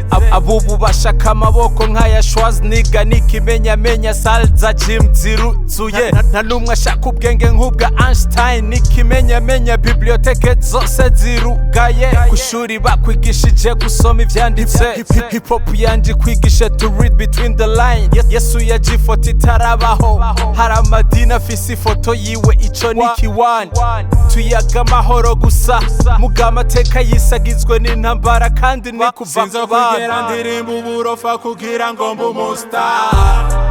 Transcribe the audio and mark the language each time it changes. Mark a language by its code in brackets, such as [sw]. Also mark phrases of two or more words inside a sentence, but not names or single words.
[rn] Abubu bashaka amaboko nk'aya Schwarzenegger n'ikimenyamenya Salza Jim ziruzuye. Nta numwe ashaka ubwenge nk'ubwa Einstein n'ikimenyamenya biblioteke zose zirugaye. Kushuri bakwigishije gusoma ivyanditse. Hip hop yanje kwigisha [en] to read between the lines. [rn] Yesu yaje ifoto itarabaho, hari amadini afise ifoto yiwe, ico ni kiwani. Tuyaga amahoro gusa muga amateka yisagizwe n'intambara kandi ni kuva ku bana. Sinzokwigera ndirimba uburofa kugira ngo mbe umustar.